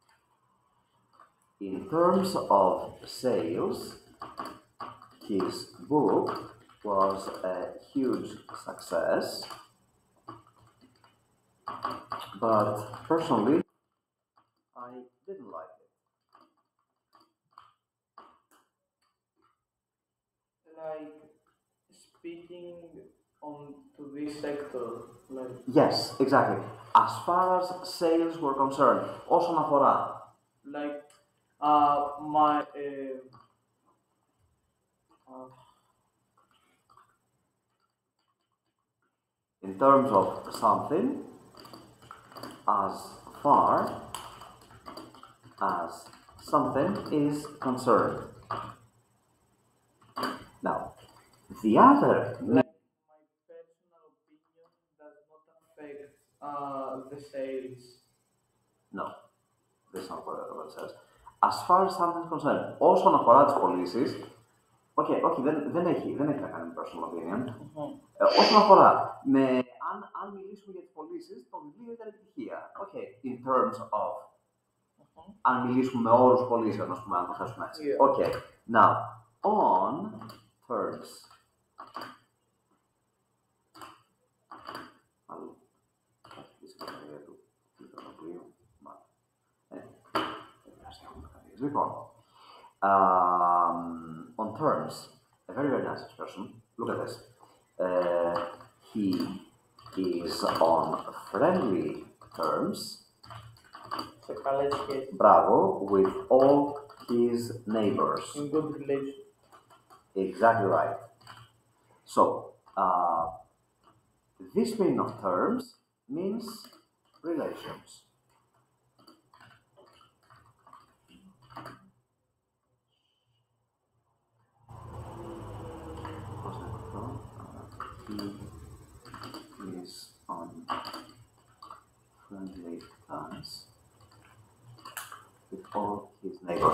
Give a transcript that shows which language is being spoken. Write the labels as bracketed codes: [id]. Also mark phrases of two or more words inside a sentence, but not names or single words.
[en] In terms of sales, his book was a huge success, but personally, I didn't like it. Like speaking on to this sector, like Yes, exactly. As far as sales were concerned, [el] όσον αφορά. [en] like my In terms of something, as far as something is concerned. Now, the other, like my personal opinion does not affect the sales. no, this is not what it says. As far as something is concerned, [el] όσον αφορά τις πωλήσεις, όχι, δεν έχει να κάνει με [en] personal opinion. [el] Όσον αφορά, αν μιλήσουμε για τις πωλήσεις, το βιβλίο ήταν επιτυχία. [en] Okay, in terms of. [el] Αν μιλήσουμε με όρους πωλήσεων, ας πούμε, αν το θέσουμε έτσι. [en] Yeah. Okay, now, on terms. Allora, on terms, a very, very nice expression. Look at this. He is on friendly terms, [el] Σε καλές σχέσεις. [en] bravo, with all his neighbors. In good relation. Exactly right. So, this meaning of terms means relations. He is on friendly terms with all his neighbors.